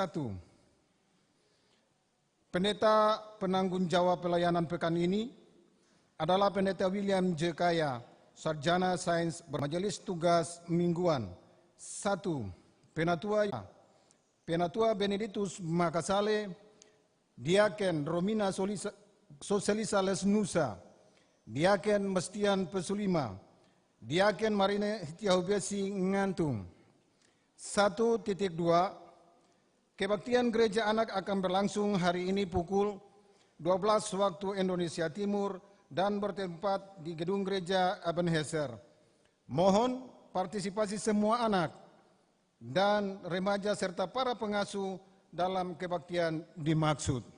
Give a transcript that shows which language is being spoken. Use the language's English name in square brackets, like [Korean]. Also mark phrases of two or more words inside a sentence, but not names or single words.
[Indonesian] Pendeta penanggung jawab pelayanan pekan ini adalah Pendeta William J. Kaya, Sarjana Sains Bermajelis Tugas Mingguan. 1. Penatua Benedictus Makasale, Diaken Romina Soselisa Lesnusa, Diaken Mestian Pesulima, Diaken Marine Hitiahubesi Ngantung. 1.2. Kebaktian Gereja Anak akan berlangsung hari ini pukul 12 waktu Indonesia Timur dan bertempat di gedung gereja Ebenezer. Mohon partisipasi semua anak dan remaja serta para pengasuh dalam kebaktian dimaksud.